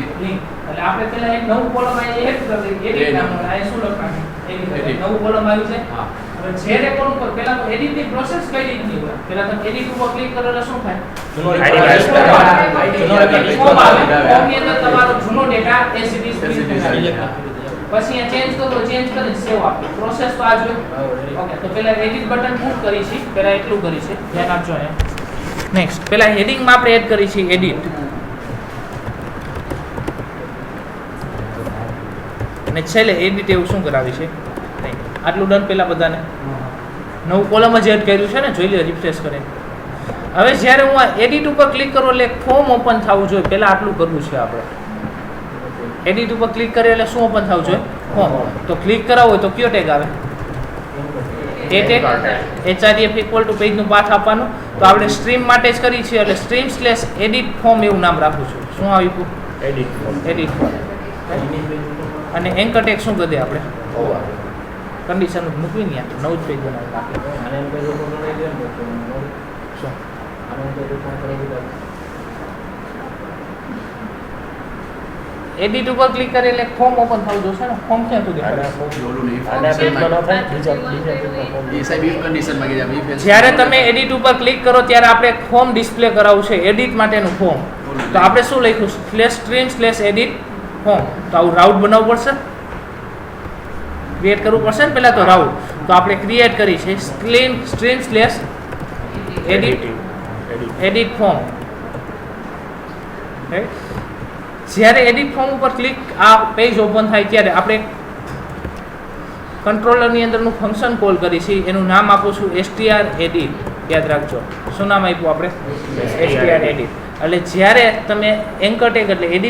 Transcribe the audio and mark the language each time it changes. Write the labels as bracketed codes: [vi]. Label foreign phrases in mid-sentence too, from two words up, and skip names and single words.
[gu] લિંક એટલે આપણે પહેલા એક નવું કોલમ અહીં એડ કરી દઈએ એડિટ નામનું આ શું લખવાનું Edit. એડિટ નવું કોલમ આવ્યું છે હા. હવે જે રેકોર્ડ ઉપર પહેલા તો એડિટ ની પ્રોસેસ કઈ રીતની હોય પહેલા તમે એડિટ ઉપર ક્લિક કરો એટલે શું થાય જૂનો ID record વાઇઝ ફોર્મ આવે. જૂનો record ફોર્મ આવે. આવે. ફોર્મની અંદર તમારો જૂનો ડેટા [en] as it is As it is. [gu] પછી અહીંયા ચેન્જ કરો ચેન્જ કરીને સેવ આપો પ્રોસેસ તો આ જ હોય ઓકે તો પહેલા [en] edit button push [gu] કરી છે પહેલા એટલું કરી છે ધ્યાન આપજો ને નેક્સ્ટ પહેલા હેડિંગ માં આપણે એડ કરી છે એડિટ અને છેલ્લે એડિટ એવું શું કરાવી છે નહીં આટલું ડન પહેલા બધાને નવું કોલમ જ એડ કર્યું છે ને જોઈ લે રિફ્રેશ કરીને હવે જ્યારે હું આ એડિટ ઉપર ક્લિક કરું એટલે [en] form open [gu] થવું જોઈએ પહેલા આટલું કરવું છે આપણે એડિટ ઉપર ક્લિક કરીએ એટલે શું ઓપન થવું જોઈએ ફોર્મ તો ક્લિક કરાવવું હોય તો કયો ટેગ આવે એ ટેગ HRF [en] equal to [gu] પેજનું પાથ આપવાનું તો આપણે સ્ટ્રીમ માટે જ કરી છે એટલે [en] stream/edit form [gu] એવું નામ રાખું છું શું આવ્યું એડિટ [en] edit form [gu] અને [en] anchor tag [gu] શું કરી દે આપણે ઓવા કન્ડિશન મૂકવી ને નવું જ પેજ બનાવી નાખીએ શું એડિટ ઉપર ક્લિક કરીએ એટલે [en] form open [gu] થવું જોશે ને ફોર્મ ક્યાં સુધી આના ખબર? ઓલું નહીં. આના પેજમાં ન થાય બીજા પેજમાં ફોર્મ એ સાહેબ [en] if conditionમાં [gu] ગયા [en] if else. [gu] જ્યારે તમે એડિટ ઉપર ક્લિક કરો ત્યારે આપણે [en] form display [gu] કરાવવું છે એડિટ માટેનું ફોર્મ તો આપણે શું લખ્યું /stream/edit ફોર્મ તો આવું રાઉટ બનાવવું પડશે ક્રિએટ કરવું પડશે ને પહેલા તો રાઉટ તો આપણે ક્રિએટ કરી છે stream/edit ફોર્મ જ્યારે [en] edit form [gu] ઉપર ક્લિક આ પેજ ઓપન થાય ત્યારે આપણે કંટ્રોલરની અંદરનું [en] function call [gu] કરી છે એનું નામ આપું છું stredit યાદ રાખજો શું નામ આપ્યું આપણે stredit એટલે જ્યારે તમે [en] anchor tag [gu] એટલે એડિટ